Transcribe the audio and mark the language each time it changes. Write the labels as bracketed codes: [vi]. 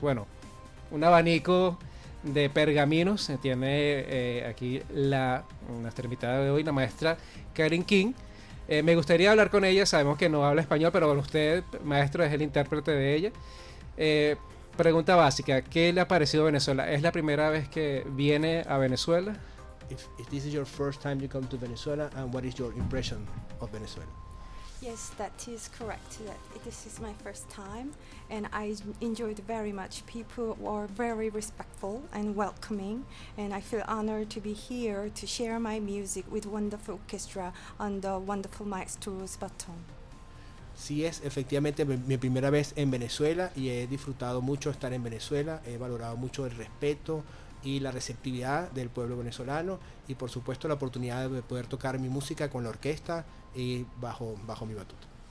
[es] Bueno, un abanico de pergaminos tiene aquí nuestra invitada de hoy, la maestra Keren Kim. Me gustaría hablar con ella, sabemos que no habla español, pero usted, maestro, es el intérprete de ella. Pregunta básica, ¿qué le ha parecido Venezuela? ¿Es la primera vez que viene a Venezuela? [en] If this is your first time you come to Venezuela, and what is your impression of Venezuela? Yes, that is correct. That this is my first time, and I enjoyed very much. People were very respectful and welcoming, and I feel honored to be here to share my music with wonderful orchestra and the wonderful maestros Baton. [es] Sí, es efectivamente mi primera vez en Venezuela y he disfrutado mucho estar en Venezuela. He valorado mucho el respeto y la receptividad del pueblo venezolano y, por supuesto, la oportunidad de poder tocar mi música con la orquesta y bajo mi batuta.